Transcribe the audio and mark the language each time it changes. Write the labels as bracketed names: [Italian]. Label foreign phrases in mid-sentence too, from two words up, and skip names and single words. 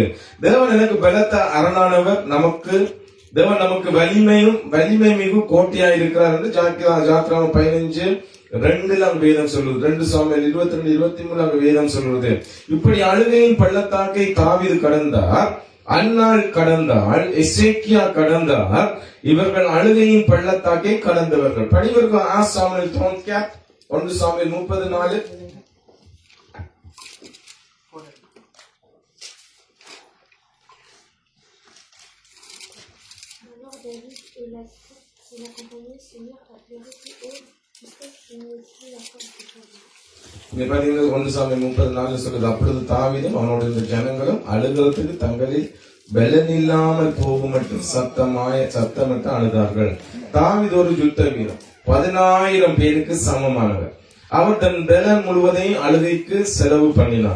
[Tamil] தேவன் எனக்கு பலத்த அரணானவர், தேவன் நமக்கு வலிமை மிகு கோட்டையா இருக்கிறார் என்று ஜாத்திராமம் 15:2 வேதம் சொல்லுது. 2 சாமுவேல் 22:23 வேதம் சொல்லுது. இப்படி அழுகையின் பள்ளத்தாக்கை தாவீது கடந்தார், அன்னாள் கடந்தாள், எசேக்கியா கடந்தார். இவர்கள் அழுகையின் பள்ளத்தாக்கை கடந்தவர்கள். படிவர்கள் 1 சாமுவேல் 30:4. [French] Alors David et la compagnie se mirent à pleurer plus haut jusqu'à ce qu'ils n'aient plus la force de pleurer. [Tamil] 1 சாமுவேல் 30:4 சொல்லுது. அப்பொழுது தாவீதும் அவனோட இந்த ஜனங்களும் அழுகிறதுக்கு தங்களில் பலன் இல்லாமல் போகும் மற்றும் சத்தமிட்டு அழுதார்கள். தாவீது ஒரு யுத்த வீரன், 10,000 பேருக்கு சமமானவர். அவர் தன் பலன் முழுவதையும் அழுகைக்கு செலவு பண்ணினான்.